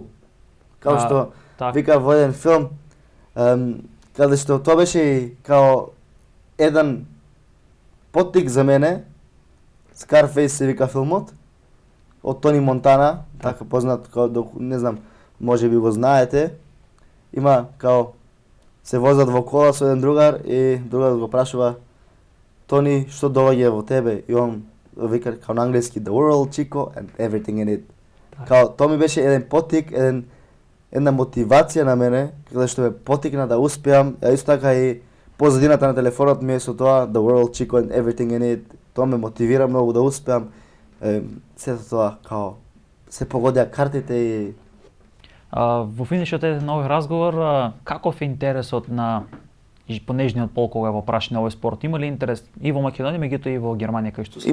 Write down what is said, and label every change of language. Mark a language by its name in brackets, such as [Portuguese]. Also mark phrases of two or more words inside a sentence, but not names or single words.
[Macedonian] Као што вика во еден филм, каде што тоа беше и као еден поттик за мене, Scarface се вика филмот, од Тони Монтана, така познат, као, не знам, може би го знаете, има као се возат во кола со еден другар и другарот го прашува Тони, што доаѓа во тебе? И он вика као на англиски [English] the world, Chico, and everything in it. [Macedonian] Као тоа ми беше еден поттик, една мотивација на мене, каде што ме поттикна да успеам, а исто така и позадината на телефонот ми е со тоа [English] the world, Chico, and everything in it. [Macedonian] Тоа ме мотивира многу да успеам. Сето тоа као се погодија картите и во финишот е овој разговор, каков е интересот на понежниот пол кога во прашање овој спорт? Има ли интерес и во Македонија, меѓутоа и во Германија кај што се?